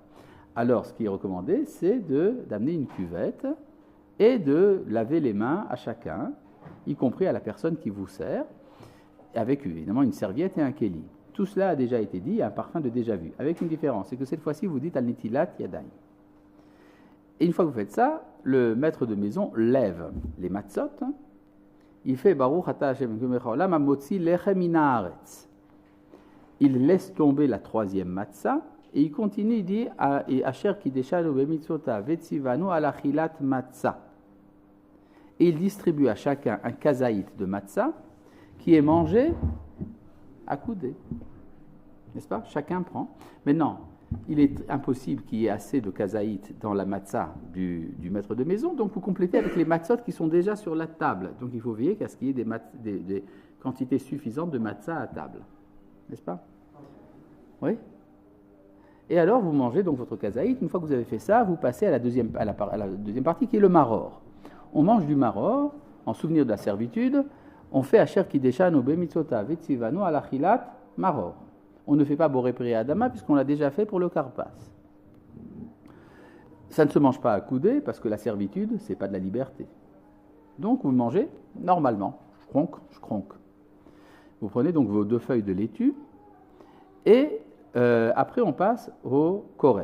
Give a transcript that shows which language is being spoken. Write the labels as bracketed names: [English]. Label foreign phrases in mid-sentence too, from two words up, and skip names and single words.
[French] Alors ce qui est recommandé, c'est d'amener une cuvette et de laver les mains à chacun, y compris à la personne qui vous sert, avec évidemment une serviette et un kéli. Tout cela a déjà été dit, un parfum de déjà vu, avec une différence, c'est que cette fois-ci vous dites [Hebrew] על נטילת ידיים. [French] Et une fois que vous faites ça, le maître de maison lève les matzot, il fait [Hebrew] ברוך אתה השם עולם המוציא לחם מן הארץ. [French] Il laisse tomber la 3e matzah et il continue, il dit et [Hebrew] אשר קדשנו במצוותיו וצונו על אכילת מצה. [French] Et il distribue à chacun un kazaït de matzah qui est mangé à coudée. N'est-ce pas? Chacun prend. Maintenant, il est impossible qu'il y ait assez de kazaït dans la matzah du maître de maison, donc vous complétez avec les matzot qui sont déjà sur la table. Donc il faut veiller qu'à ce qu'il y ait des quantités suffisantes de matzah à table. N'est-ce pas? Oui? Et alors vous mangez donc votre kazaït. Une fois que vous avez fait ça, vous passez à la deuxième partie qui est le maror. On mange du maror en souvenir de la servitude. On fait [Hebrew] אשר קדשנו במצוותיו וצונו על אכילת מרור. [French] On ne fait pas [Hebrew] בורא פרי אדמה [French] puisqu'on l'a déjà fait pour le Karpas. Ça ne se mange pas à coudée parce que la servitude, c'est pas de la liberté. Donc vous mangez normalement, je cronque. Vous prenez donc vos 2 feuilles de laitue et après on passe au korer.